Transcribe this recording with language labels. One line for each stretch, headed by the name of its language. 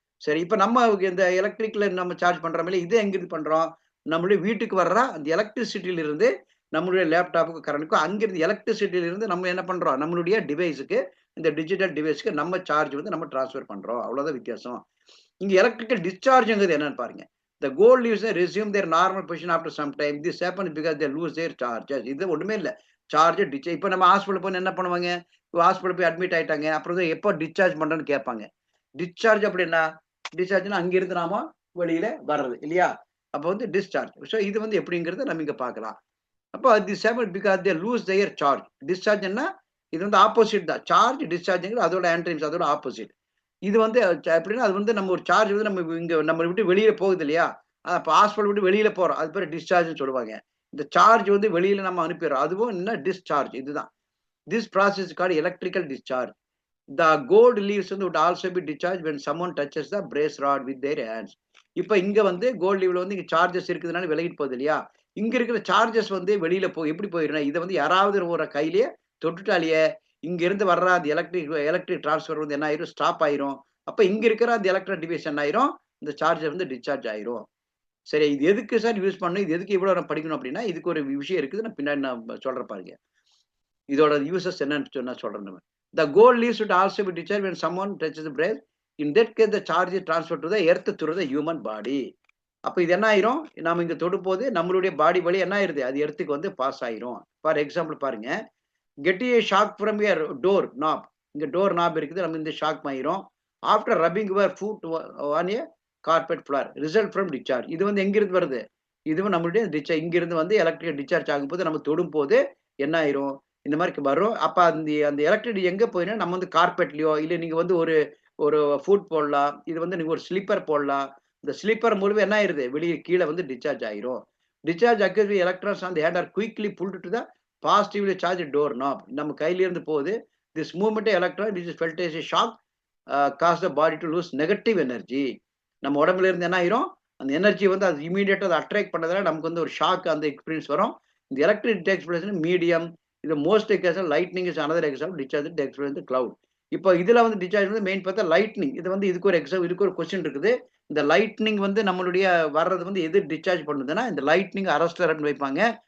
Tamil: சரி இப்ப நம்ம இந்த எலக்ட்ரிக்ல நம்ம சார்ஜ் பண்றோம்ல, இது எங்கிருந்து பண்றோம்? நம்மளுடைய வீட்டுக்கு வர்ற அந்த எலக்ட்ரிசிட்டில இருந்து நம்மளுடைய லேப்டாப்புக்கு கரண்ட்க்கும் அங்கிருந்து எலக்ட்ரிசிட்டில இருந்து நம்ம என்ன பண்றோம்? நம்மளுடைய டிவைஸ்க்கு இந்த டிஜிட்டல் டிவைஸ்க்கு நம்ம சார்ஜ் வந்து நம்ம ட்ரான்ஸ்ஃபர் பண்றோம். அவ்வளவுதான் வித்தியாசம். இங்க எலக்ட்ரிக்கல் டிஸ்சார்ஜ்ங்கிறது என்னன்னு பாருங்க.
English: The gold leaves resume their normal position after some time. This happens because they lose their charges.
Tamil: இது ஒண்ணுமே இல்ல. சார்ஜ் இப்ப நம்ம ஹாஸ்பிடல் போய் என்ன பண்ணுவாங்க? ஹாஸ்பிடல் போய் அட்மிட் ஆயிட்டாங்க. அப்புறம் எப்போ டிஸ்சார்ஜ் பண்றேன்னு கேட்பாங்க. டிஸ்சார்ஜ் அப்படின்னா, டிஸ்சார்ஜ்னா அங்கிருந்து நாம வெளியில வர்றது இல்லையா? அப்ப வந்து டிஸ்சார்ஜ். சோ இது வந்து எப்படிங்கிறத நம்ம இங்க பார்க்கலாம். அப்போ
English: This happen because they lose their charge.
Tamil: டிஸ்சார்ஜ்ன்னா இது வந்து ஆப்போசிட் தான். சார்ஜ் டிஸ்சார்ஜ்ங்கிறது அதோட ஆன்டனிம்ஸ், அதோட ஆப்போசிட். இது வந்து எப்படின்னா, அது வந்து நம்ம ஒரு சார்ஜ் வந்து நம்ம இங்க நம்மள விட்டு வெளியில போகுது இல்லையா? அப்ப ஹாஸ்பிடல் விட்டு வெளியில போறோம். அது பேரு டிஸ்சார்ஜ்ன்னு சொல்லுவாங்க. இந்த சார்ஜ் வந்து வெளியில நம்ம அனுப்பிடுறோம். அதுவும் என்ன டிஸ்சார்ஜ் இதுதான்.
English: This process is called electrical discharge. The gold leaves வந்து would also be discharged when someone touches the brace rod with their hands.
Tamil: இப்ப இங்க வந்து கோல்ட் லீவ்ல வந்து இங்க சார்ஜஸ் இருக்குதுனால விலகிட்டு போகுது இல்லையா? இங்க இருக்கிற சார்ஜஸ் வந்து வெளியில எப்படி போயிரும்னா, இத வந்து யாராவது ஒரு கையிலேயே தொட்டுட்டாலேயே, இங்க இருந்து வர்ற அந்த எலக்ட்ரிக் டிரான்ஸ்ஃபர் வந்து என்ன ஆயிரும்? ஸ்டாப் ஆயிரும். அப்ப இங்க இருக்கிற அந்த எலக்ட்ரிக் டிவைஸ் என்ன ஆயிரும்? இந்த சார்ஜர் வந்து டிஸ்சார்ஜ் ஆயிரும். சரி, இது எதுக்கு சார் யூஸ் பண்ணணும்? இது எதுக்கு இவ்வளோ நான் படிக்கணும் அப்டின்னா, இதுக்கு ஒரு விஷயம் இருக்குது. நான் பின்னாடி சொல்றேன் பாருங்க. இதோட யூசஸ் என்னன்னு நான் சொல்றேன் நம்ம.
English: The gold leaf should also be discharged when someone touches the breast. In that case, the charge is transferred to the earth through the human body.
Tamil: அப்ப இது என்ன ஆயிரும்? நாம இங்க தொடும்போது நம்மளுடைய பாடி வழியா என்ன ஆயிருது? அது எர்த்துக்கு வந்து பாஸ் ஆயிரும். ஃபார் எக்ஸாம்பிள் பாருங்க.
English: Getting a shock from a door knob.
Tamil: இங்க டோர் நாப் இருக்குது. நம்ம இந்த ஷாக் ஆயிரும்.
English: After rubbing your foot on a carpet floor. Result from discharge.
Tamil: இது வந்து எங்கிருந்து வருது? இதுவும் நம்மளுடைய இங்கிருந்து வந்து எலக்ட்ரிக் டிஸ்சார்ஜ் ஆகும்போது நம்ம தொடும்போது என்ன ஆயிரும்? இந்த மாரி வரும். அப்ப அந்த அந்த எலக்ட்ரிசிட்டி எங்க போயிரும்? நம்ம வந்து கார்பெட்லயோ, இல்ல நீங்க வந்து ஒரு ஒரு ஃபுட் போடலாம். இது வந்து நீங்க ஒரு ஸ்லிப்பர் போடலாம். இந்த ஸ்லிப்பர் மூலமா என்ன ஆயிருது? வெளிய கீழ வந்து டிஸ்சார்ஜ் ஆயிரும்.
English: Discharge occurs when electrons on the hand are quickly pulled to the positively charged door knob.
Tamil: நம்ம கையில இருந்து போகுது.
English: This movement of electron which is felt as a shock cause the body to lose negative energy.
Tamil: நம்ம உடம்புல இருந்து என்ன ஆயிரும்? அந்த எனர்ஜி வந்து அது இமிடியேட்டா அத அட்ராக்ட் பண்ணதால நமக்கு வந்து ஒரு ஷாக் அந்த எக்ஸ்பீரியன்ஸ் வரும்.
English: இந்த electric takes place in medium. இது most example lightning is another example discharge takes place in cloud.
Tamil: இப்போ இதுல வந்து டிஸ்சார்ஜ் வந்து மெயின் பார்த்தா லைட்னிங். இது வந்து இதுக்கு ஒரு கொஸ்டின் இருக்குது. இந்த லைட்னிங் வந்து நம்மளுடைய வர்றது வந்து எது டிஸ்சார்ஜ் பண்ணுதுன்னா, இந்த லைட்னிங் அரஸ்டர் அப்படின்னு வைப்பாங்க.